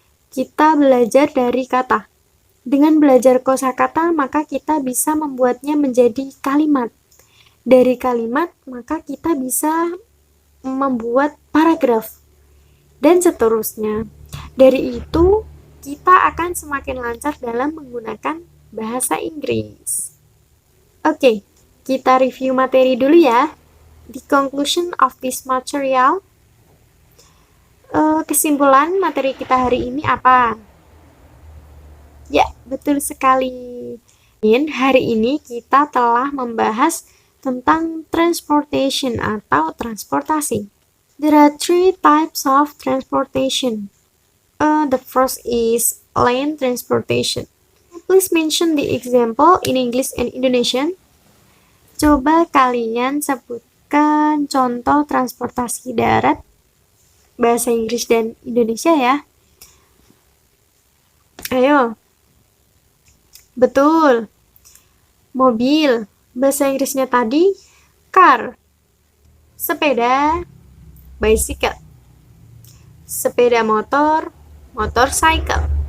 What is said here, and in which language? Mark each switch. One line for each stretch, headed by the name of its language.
Indonesian: Kita belajar dari kata. Dengan belajar kosakata, maka kita bisa membuatnya menjadi kalimat. Dari kalimat, maka kita bisa membuat paragraf, dan seterusnya. Dari itu, kita akan semakin lancar dalam menggunakan bahasa Inggris. Oke, kita review materi dulu ya.
English: The conclusion of this material.
Indonesian: Kesimpulan materi kita hari ini apa? Ya, betul sekali. Hari ini kita telah membahas tentang transportation atau transportasi.
English: There are 3 types of transportation. The first is land transportation. Please mention the example in English and Indonesian.
Indonesian: Coba kalian sebutkan contoh transportasi darat bahasa Inggris dan Indonesia ya. Ayo. Betul. Mobil. Bahasa Inggrisnya tadi car. Sepeda, bicycle. Sepeda motor, motorcycle.